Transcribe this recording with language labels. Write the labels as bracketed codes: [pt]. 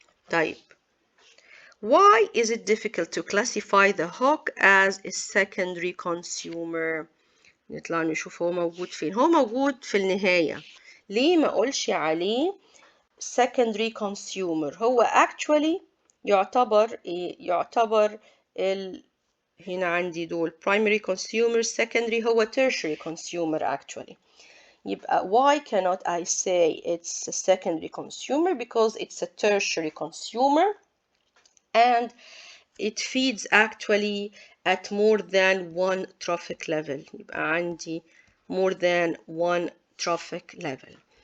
[ar] طيب [en] why is it difficult to classify the hawk as a secondary consumer؟ [ar] نطلع نشوف هو موجود فين. هو موجود في النهاية. ليه ما أقولش عليه [en] secondary consumer؟ [ar] هو [en] actually [ar] يعتبر يعتبر هنا عندي دول [en] primary consumer. secondary [ar] هو [en] tertiary consumer actually. [ar] يبقى [en] why cannot I say it's a secondary consumer? Because it's a tertiary consumer and it feeds actually at more than one trophic level. [ar] يبقى عندي [en] more than one trophic level.